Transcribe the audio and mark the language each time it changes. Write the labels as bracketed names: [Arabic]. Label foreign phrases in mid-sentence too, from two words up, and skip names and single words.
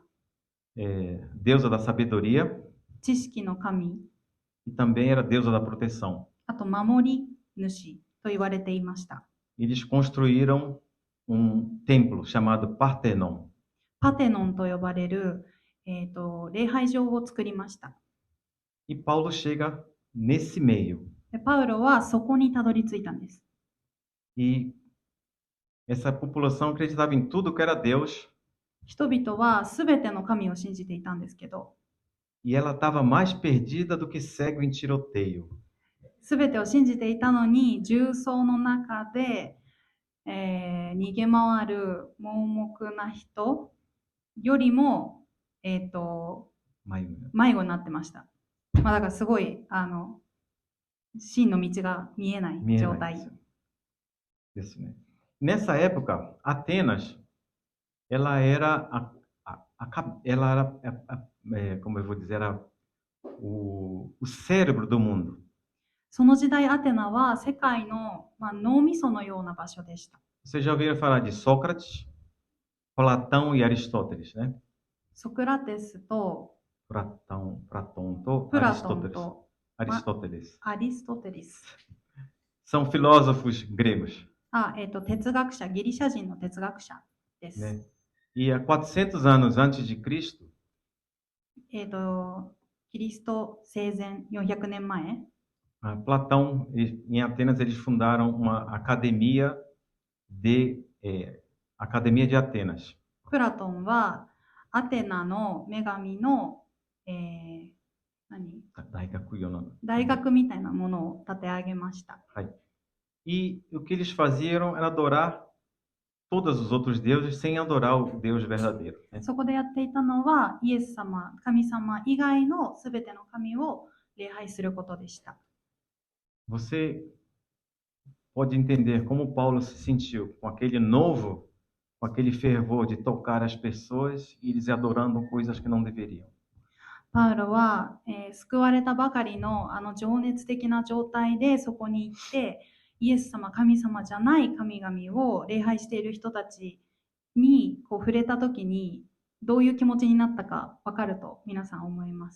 [Portuguese] deusa da sabedoria [Japanese] 知識の神、 [Portuguese] e também era deusa da proteção. [Japanese] あと守り主と言われていました。 [Portuguese] Eles construíram um templo chamado Partenon. [Japanese] パテノンと呼ばれる、礼拝場を作りました。 [Portuguese] E Paulo chega nesse meio. [Japanese] でパウロはそこにたどり着いたんです。 [Portuguese] E essa população acreditava em tudo que era Deus [Japanese] 人々はすべての神を信じていたんですけど、 [Portuguese] e ela estava mais perdida do que cego em tiroteio. [Japanese] すべてを信じていたのに、重曹の中で、逃げ回る盲目な人よりも、迷子になってました。まあ、だからすごい真の道が見えない状態。ですね。 [Portuguese] Nessa época, Atenas, ela era ela era, como eu vou dizer, era o cérebro do mundo. [Japanese] その時代アテナは世界の、脳みそのような場所でした。 [Portuguese] Vocês já ouviram falar de Sócrates, Platão e Aristóteles, né? [Japanese] ソクラテスと [Portuguese] Platão, [Japanese] プラトン [Portuguese] Aristóteles. [Japanese] と [Portuguese] Aristóteles. [Japanese] アリストテレス。 [Portuguese] São filósofos gregos, [Japanese] 哲学者、ギリシャ人の哲学者です。 [Portuguese] né? E há 400 anos antes de Cristo, [Japanese] キリスト生前400年前、 [Portuguese] Platão, em Atenas, eles fundaram uma Academia de Atenas. [Japanese] プラトンはアテナの女神の、大学みたいなものを立て上げました。 [Portuguese] E o que eles faziam era adorar todos os outros deuses sem adorar o Deus verdadeiro, né? [Japanese] そこでやっていたのはイエス様、神様以外のすべての神を礼拝することでした。 [Portuguese] Você pode entender como Paulo se sentiu com aquele novo, com aquele fervor de tocar as pessoas e eles adorando coisas que não deveriam. [Japanese] パウロは、救われたばかりのあの情熱的な状態でそこに行ってイエス様、神様じゃない神々を礼拝している人たちにこう触れたときにどういう気持ちになったか分かると皆さん思います。